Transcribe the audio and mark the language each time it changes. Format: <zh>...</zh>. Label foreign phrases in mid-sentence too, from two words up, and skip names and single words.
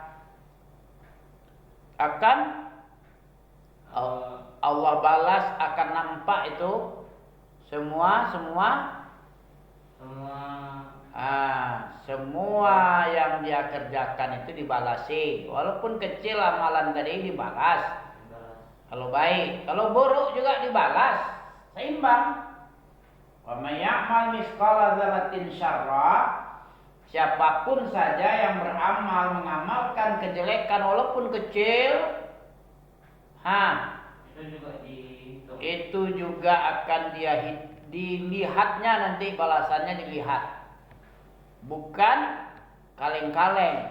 <id>Akan Allah balas, akan nampak itu semua yang dia kerjakan itu dibalasi. Walaupun kecil amalan tadi dibalas. Kalau baik, kalau buruk juga dibalas. Seimbang.</id> <ar>ومن يعمل مثقال ذرة شرا,</ar> <id>siapapun saja yang beramal mengamalkan kejelekan walaupun kecil, Itu juga akan dilihatnya nanti, balasannya dilihat. Bukan kaleng-kaleng.</id>